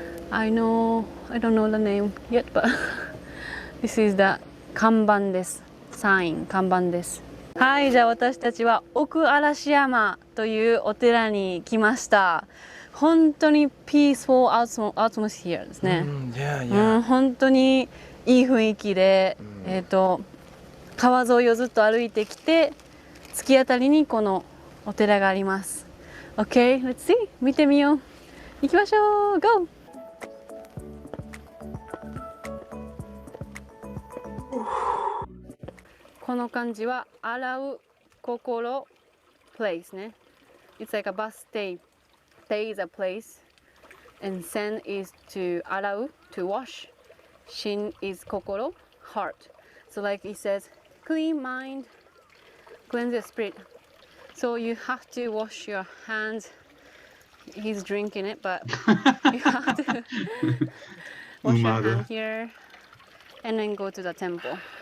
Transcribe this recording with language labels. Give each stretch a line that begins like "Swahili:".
English: I don't know the name yet, but this is the
Japanese: 看板です。サイン、看板です。はい、じゃあ私たちは奥嵐山というお寺に来ました。本当に
English: peaceful atmosphere
Japanese: ですね。本当にいい雰囲気で、川沿いをずっと歩いてきて、突き当たりにこのお寺があります。
English: OK, let's see.
Japanese: 見てみよう。行きましょう。
English: Go!
Japanese: この漢字は洗う心 place ね。
English: It's like a bus stay. Stay is a place. And sen is to 洗う to wash. Shin is 心 heart. So like it says clean mind, cleanse your spirit. So you have to wash your hands. He's drinking it, but you have to wash your hand here and then go to the temple.